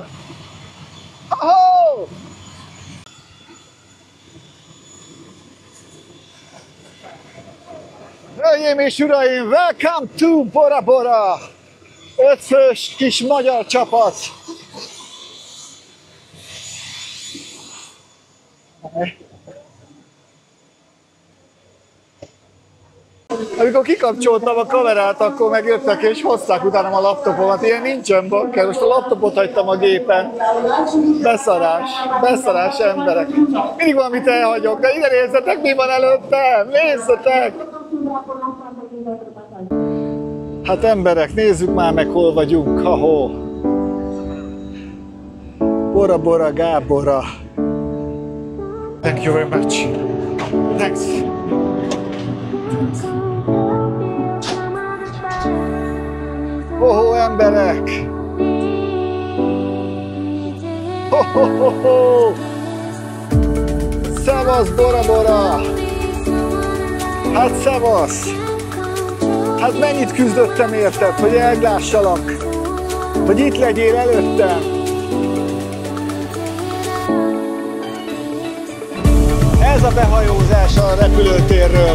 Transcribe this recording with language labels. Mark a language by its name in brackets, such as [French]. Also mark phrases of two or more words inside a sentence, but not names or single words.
[Hungarian] Ho-ho! Hölgyeim és uraim, [English] welcome to Bora Bora! [Hungarian] 5 fős kis magyar csapat! Amikor kikapcsoltam a kamerát, akkor megjöttek és hozták utánam a laptopomat. Ilyen nincsen bakker, most a laptopot hagytam a gépen. Beszarás emberek. Mindig valamit elhagyok, de ide nézzetek, mi van előttem, nézzetek! Hát emberek, nézzük már meg, hol vagyunk, ha-ho! Bora Bora Gábora. [English] Thank you very much. Thanks. [Hungarian] Ho-ho, emberek! Ho-ho-ho-ho! Szevasz, Bora Bora! Hát szevasz! Hát mennyit küzdöttem érted, hogy elglássalak, hogy itt legyél előttem. Ez a behajózás a repülőtérről.